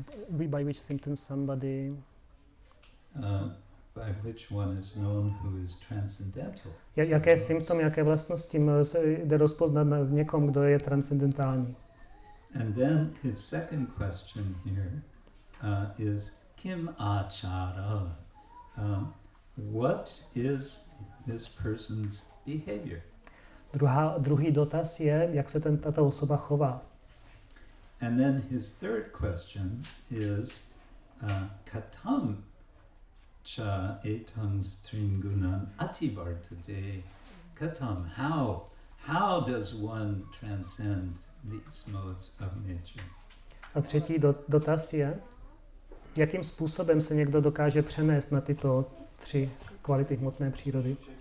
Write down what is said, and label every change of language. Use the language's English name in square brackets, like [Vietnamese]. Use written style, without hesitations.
[English] By which symptoms somebody... By which one is known who is transcendental. [Czech] Jaké symptomy, jaké vlastnosti se jde rozpoznat v někom, kdo je transcendentální? [English] And then his second question here is kim achara. What is this person's behavior? [Czech] Druhý dotaz je, jak se tato osoba chová. [English] And then his third question is [Sanskrit] katam cha etang string gunan ativartate. [English] Katam, how does one transcend these modes of nature? [Czech] A třetí dotaz je, jakým způsobem se někdo dokáže přenést na tyto 3 kvality hmotné přírody.